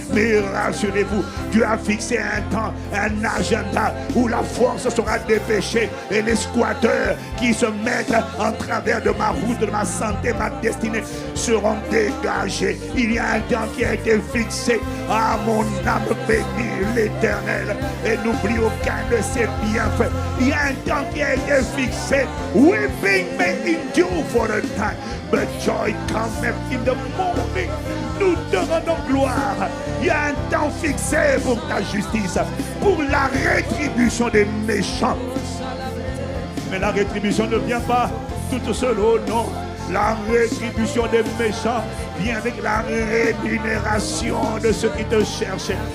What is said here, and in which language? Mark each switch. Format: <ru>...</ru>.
<fr>Mais rassurez-vous, Dieu a fixé un temps, un agenda où la force sera dépêchée et les squatteurs qui se mettent en travers de ma route, de ma santé, ma destinée seront dégagés. Il y a un temps qui a été fixé. Ah, mon âme bénit l'Éternel et n'oublie aucun de ses bienfaits. Il y a un temps qui a été fixé.</fr> <en>Weeping may endure for a time, but joy cometh in the morning.</en> <fr>Nous te rendons gloire. Il y a un temps fixé pour ta justice, pour la rétribution des méchants. Mais la rétribution ne vient pas toute seule, oh non. La rétribution des méchants vient avec la rémunération de ceux qui te cherchent.</fr>